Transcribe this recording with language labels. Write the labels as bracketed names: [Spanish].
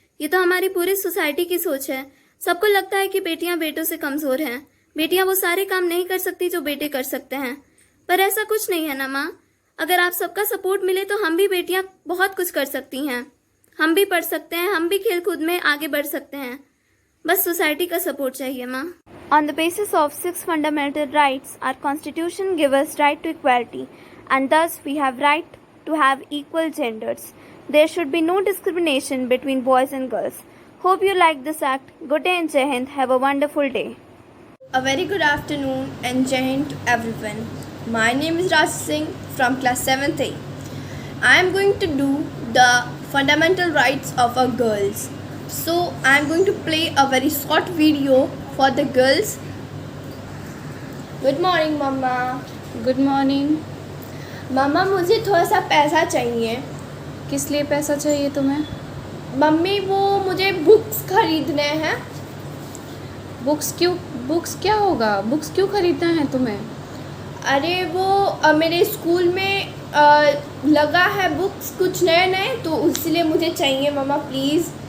[Hindi] ये तो हमारी पूरी सोसाइटी की सोच है। सबको लगता है कि बेटियां बेटों से कमजोर हैं। बेटियां वो सारे काम नहीं कर सकती जो बेटे कर सकते हैं, पर ऐसा कुछ नहीं है ना माँ। अगर आप सबका सपोर्ट मिले तो हम भी बेटियां बहुत कुछ कर सकती हैं। हम भी पढ़ सकते हैं, हम भी खेल कूद में आगे बढ़ सकते हैं। बस सोसाइटी का सपोर्ट चाहिए माँ। [English] On the basis of 6 fundamental rights, our constitution gives us right to equality, and thus we have right to have equal genders. There should be no discrimination between boys and girls. Hope you like this act. Good day and Jai Hind. Have a wonderful day. A very good afternoon and Jai Hind to everyone. My name is Raj Singh from class 7th A. I am going to do the fundamental rights of our girls. So I am going to play a very short video for the girls. Good morning mamma. Good morning. [Hindi] मम्मा मुझे थोड़ा सा पैसा चाहिए। किस लिए पैसा चाहिए तुम्हें? मम्मी वो मुझे बुक्स खरीदने हैं। बुक्स क्या होगा? बुक्स क्यों खरीदना है तुम्हें? अरे वो मेरे स्कूल में लगा है बुक्स कुछ नए तो इसलिए मुझे चाहिए मम्मा प्लीज़।